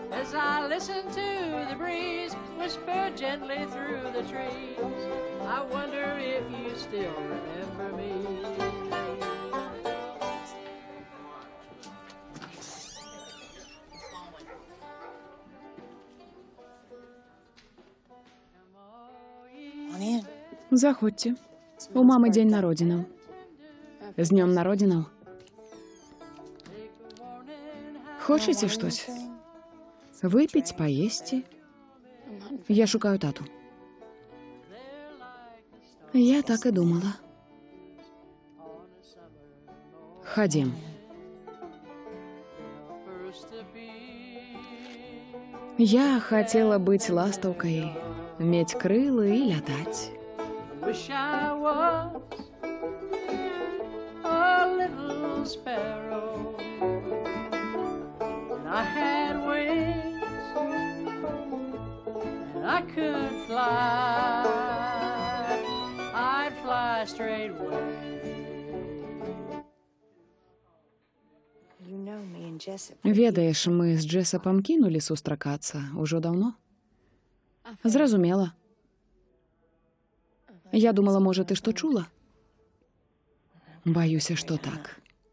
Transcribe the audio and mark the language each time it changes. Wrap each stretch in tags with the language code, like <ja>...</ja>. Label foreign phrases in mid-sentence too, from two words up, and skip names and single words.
<en>as I listen to the breeze whisper gently through the trees. I wonder if you still remember me.</en> <be>Заходьте. У мамы день народзінаў. З днём народзінаў. Хочаце штось? Выпіць, паесці? Я шукаю тату. Я так і думала. Ходім. Я хотела быть ластаўкай, мець крылы і лятаць.</be> <en>Wish I was a little sparrow and I had wings and I could fly. I'd fly straight away.</en> <be>Ведаеш, мы з Джесапам кінулі сустракацца ўжо даўно. Зразумела. Я думала, можа, ты што чула? Баюся, што так.</be>